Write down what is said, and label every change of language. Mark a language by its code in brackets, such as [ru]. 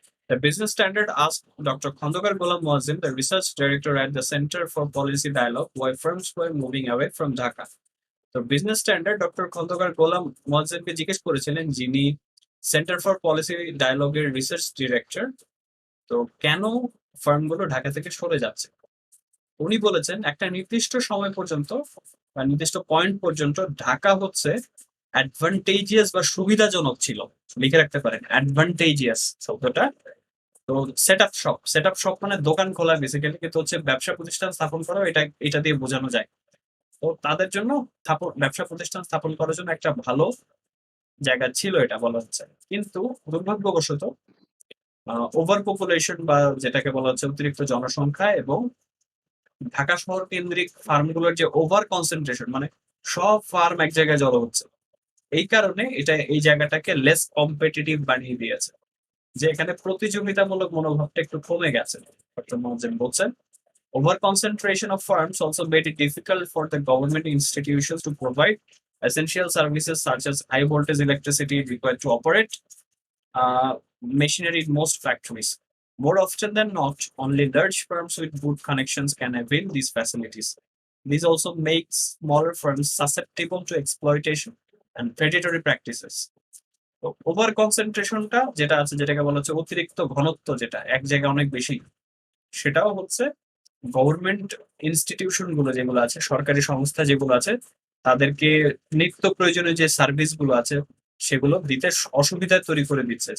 [en] The business standard asked Dr. Khandokar Ghulam Moazzin, the research director at the Center for Policy Dialogue, why firms were moving away from Dhaka. [bn] তো business standard doctor Khandakar গোলাম মোয়াজ্জেমকে জিজ্ঞেস করেছিলেন, যিনি centre for policy ডায়ালগের research director, তো কেন ফার্মগুলো ঢাকা থেকে সরে যাচ্ছে। উনি বলেছেন একটা নির্দিষ্ট সময় পর্যন্ত বা নির্দিষ্ট পয়েন্ট পর্যন্ত ঢাকা হচ্ছে অ্যাডভান্টেজিয়াস বা সুবিধাজনক ছিল। লিখে রাখতে পারেন অ্যাডভান্টেজিয়াস শব্দটা। তো [en] set up shop [bn] মানে দোকান খোলা বেসিক্যালি, কিন্তু হচ্ছে ব্যবসা প্রতিষ্ঠান স্থাপন করা, এটা দিয়ে বোঝানো যায়। তো তাদের জন্য ব্যবসা প্রতিষ্ঠান স্থাপন করার জন্য একটা ভালো জায়গা ছিল এটা বলা হচ্ছে। কিন্তু দুর্ভাগ্যবশত ওভার পপুলেশন বা যেটাকে বলা হচ্ছে অতিরিক্ত জনসংখ্যা এবং ঢাকা শহর কেন্দ্রিক ফার্মগুলোর যে ওভার কনসেন্ট্রেশন, মানে সব ফার্ম এক জায়গায় জড়ো হচ্ছে, এই কারণে এই জায়গাটাকে [en] less competitive [bn] বানিয়ে দিয়েছে, যে এখানে প্রতিযোগিতামূলক মনোভাবটা একটু কমে গেছে। ডক্টর মোয়াজ্জেম বলছেন, [en] over concentration of firms also made it difficult for the government institutions to provide essential services such as high voltage electricity required to operate machinery in most factories. More often than not, only large firms with good connections can avail these facilities. This also makes smaller firms susceptible to exploitation and predatory practices. [bn] Over কনসেন্ট্রেশনটা যেটা আছে, যেটাকে বলা হচ্ছে অতিরিক্ত ঘনত্ব, যেটা এক জায়গায় অনেক বেশি, সেটাও হচ্ছে গভর্নমেন্ট ইনস্টিটিউশন গুলো যেগুলো আছে, সরকারি সংস্থা যেগুলো আছে, তাদেরকে নিত্য প্রয়োজনীয় যে সার্ভিস গুলো আছে সেগুলো দিতে অসুবিধা তৈরি করে দিচ্ছে।